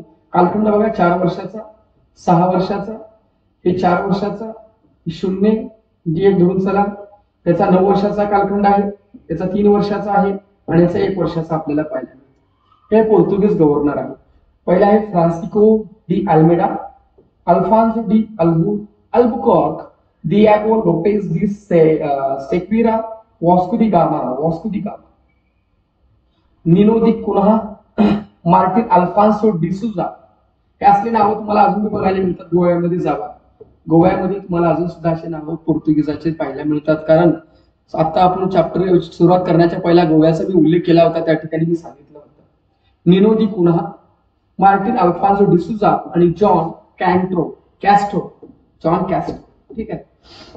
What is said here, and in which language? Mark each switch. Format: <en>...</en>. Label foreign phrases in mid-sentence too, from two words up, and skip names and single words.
<mr>कालखंड बघा, 4 वर्षाचा, 6 वर्षाचा, हे 4 वर्षाचा, 0 एक धरून चला, त्याचा 9 वर्षाचा कालखंड आहे, त्याचा 3 वर्षाचा आहे आणि याचा 1 वर्षाचा आपल्याला पाहिजे. हे पोर्तुगीज गव्हर्नर आहे. पहिला आहे फ्रान्सिस्को डी अल्मेडा, अल्फान्सो डी अल्बुकॉर्क, Diego Lopez de Sequeira, Vasco da Gama, Nino de Cunha, मार्टिन अल्फान्सो डिसूजा, हे असले नावं तुम्हाला अजून बघायला मिळतात. गोव्यामध्ये जावा, गोव्यामध्ये तुम्हाला अजून सुद्धा असे नावं पोर्तुगीजाचे पाहायला मिळतात. कारण आता आपण चॅप्टर सुरुवात करण्याच्या पहिला गोव्याचा मी उल्लेख केला होता, त्या ठिकाणी मी सांगितलं होतं. निनो दी कुन्हा, मार्टिन अल्फान्सो डिसूजा आणि जॉन कॅस्ट्रो, ठीक आहे.</mr>